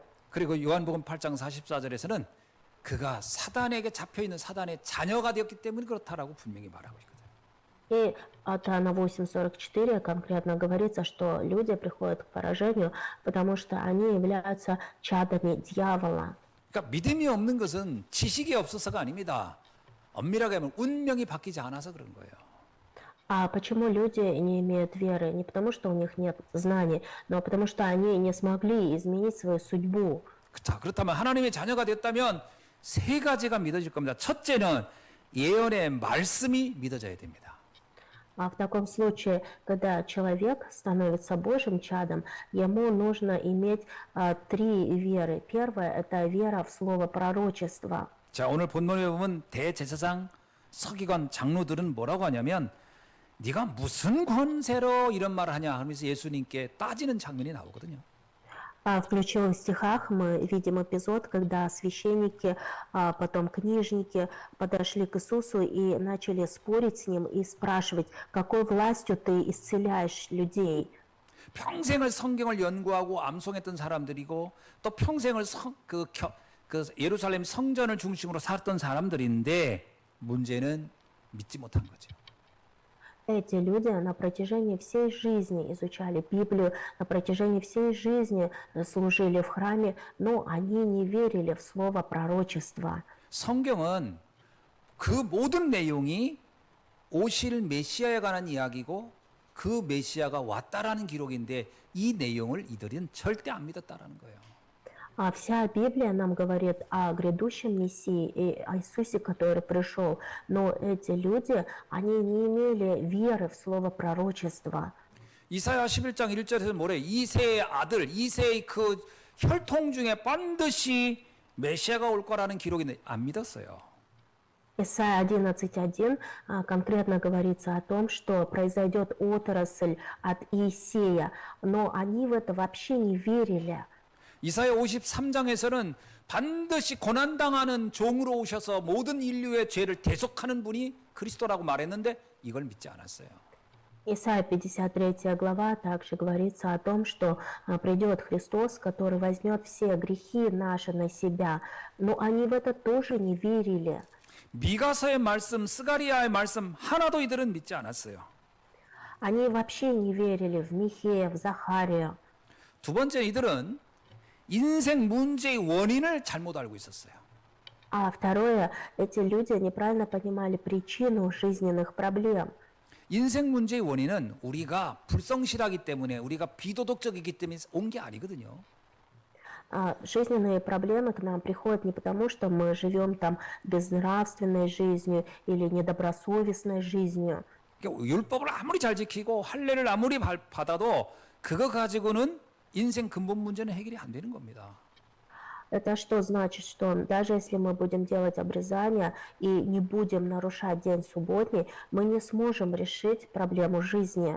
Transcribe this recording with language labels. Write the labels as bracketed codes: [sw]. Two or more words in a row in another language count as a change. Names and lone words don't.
[ko] 그리고 요한복음 8장 44절에서는 그가 사단에게 잡혀있는 사단의 자녀가 되었기 때문에 그렇다라고 분명히 말하고 있거든요. [ru] И от Иоанна 8:44 конкретно говорится, что люди приходят к поражению, потому что они являются чадами дьявола. [ko] 그러니까 믿음이 없는 것은 지식이 없어서가 아닙니다. 엄밀하게 하면 운명이 바뀌지 않아서 그런 거예요. [ru] А почему люди не имеют веры? Не потому, что у них нет знаний, но потому, что они не смогли изменить свою судьбу. [ko] 자, 그렇다면 하나님의 자녀가 됐다면 세 가지가 믿어질 겁니다. 첫째는 예언의 말씀이 믿어져야 됩니다. [ru] А в таком случае, когда человек становится Божьим чадом, ему нужно иметь три веры. Первая– это вера в слово пророчества. [ko] 자, 오늘 본문에 보면 대제사장, 서기관, 장로들은 뭐라고 하냐면 네가 무슨 권세로 이런 말을 하냐 하면서 예수님께 따지는 장면이 나오거든요. [ru] В ключевых стихах мы видим эпизод, когда священники, потом книжники подошли к Иисусу и начали спорить с Ним и спрашивать, какой властью Ты исцеляешь людей. [ko] 평생을 성경을 연구하고 암송했던 사람들이고 또 평생을 예루살렘 성전을 중심으로 살았던 사람들인데 문제는 믿지 못한 거죠. [ru] Эти люди на протяжении всей жизни изучали Библию, на протяжении всей жизни служили в храме, но они не верили в слово пророчества. [ko] 성경은 그 모든 내용이 오실 메시아에 관한 이야기고 그 메시아가 왔다라는 기록인데 이 내용을 이들은 절대 안 믿었다라는 거예요. [ru] А вся Библия нам говорит о грядущем Мессии и о Иисусе, который пришел. Но эти люди, они не имели веры в слово пророчества. [ko] 이사야 11장 1절에서 뭐래? 이새의 아들, 이새의 그 혈통 중에 반드시 메시아가 올 거라는 기록인데 안 믿었어요. [ru] Исайя 11:1 конкретно говорится о том, что произойдет отрасль от Иисея, но они в это вообще не верили. [ko] 이사야 53장에서는 반드시 고난당하는 종으로 오셔서 모든 인류의 죄를 대속하는 분이 그리스도라고 말했는데 이걸 믿지 않았어요. [ru] Исайя 53 глава также говорится о том, что придет Христос, который возьмет все грехи наши на себя. Но они в это тоже не верили. [ko] 미가서의 말씀, 스가리야의 말씀 하나도 이들은 믿지 않았어요. [ru] Они вообще не верили в Михея, в Захарию. [ko] 두 번째 이들은 인생 문제의 원인을 잘못 알고 있었어요. [ru] А второе, эти люди неправильно понимали причину жизненных проблем. [ko] 인생 문제의 원인은 우리가 불성실하기 때문에 우리가 비도덕적이기 때문에 온 게 아니거든요. [ru] Жизненные проблемы к нам приходят не потому, что мы живем там безнравственной жизнью или недобросовестной жизнью. [ko] 그러니까 율법을 아무리 잘 지키고 할례를 아무리 받아도 그거 가지고는 인생 근본 문제는 해결이 안 되는 겁니다. [ru] Это что значит, что даже если мы будем делать обрезание и не будем нарушать день субботний, мы не сможем решить проблему жизни.